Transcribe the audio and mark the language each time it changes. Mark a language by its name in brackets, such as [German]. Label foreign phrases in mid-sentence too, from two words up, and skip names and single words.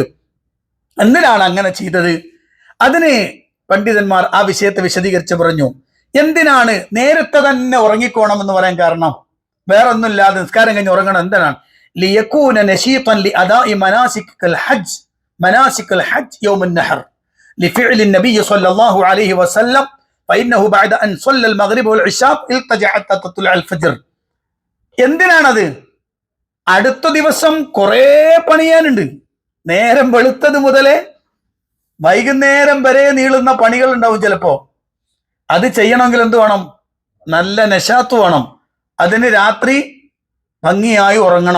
[Malayalam] എന്തിനാണ് അങ്ങനെ ചെയ്തത്? അതിന് പണ്ഡിതന്മാർ ആ വിഷയത്തെ വിശദീകരിച്ച് പറഞ്ഞു. എന്തിനാണ് നേരത്തെ തന്നെ ഉറങ്ങിക്കോണം എന്ന് പറയാൻ കാരണം വേറെ ഒന്നുമില്ലാതെ നിസ്കാരം കഴിഞ്ഞ് ഉറങ്ങണം. [Arabic] എന്തിനാണ്? ليكون نشيطا لأداء مناسك الحج يوم النحر لفعل النبي صلى الله عليه وسلم فإنه بعد أن صلى المغرب والعشاء التجأ حتى تطلع الفجر. [Malayalam] എന്തിനാണത്? അടുത്ത ദിവസം കുറേ പണിയാനുണ്ട്. നേരം വെളുത്തത് മുതലേ വൈകുന്നേരം വരെ നീളുന്ന പണികൾ ഉണ്ടാവും. ചിലപ്പോ അത് ചെയ്യണമെങ്കിൽ എന്ത് വേണം? നല്ല നശാത്ത് വേണം. അതിന് രാത്രി ഭംഗിയായി ഉറങ്ങണം.